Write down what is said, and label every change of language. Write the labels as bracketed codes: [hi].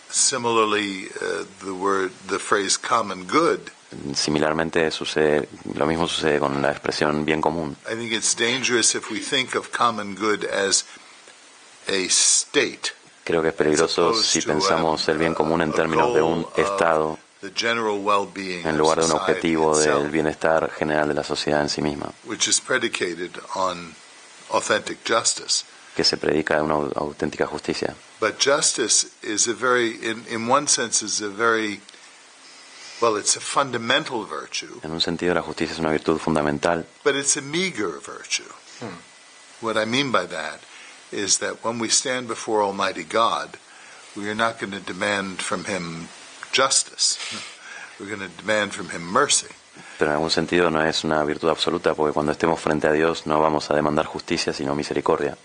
[en] Similarly, the phrase common good. [es] Similarmente lo mismo sucede con la expresión bien común. [en] I think it's dangerous if we think of common good as a state. [es] Creo que es peligroso si pensamos el bien común en términos de un estado en lugar de un objetivo del bienestar general de la sociedad en sí misma, [en] which is predicated on authentic justice. [es] Que se predica de una auténtica justicia. [en] But justice is in one sense, is a very it's a fundamental virtue. [es] En un sentido, la justicia es una virtud fundamental. [en] But it's a meager virtue. What I mean by that is that when we stand before Almighty God, we are not going to demand from Him justice. We're going to demand from Him mercy. [es] Pero en algún sentido no es una virtud absoluta, porque cuando estemos frente a Dios no vamos a demandar justicia, sino misericordia.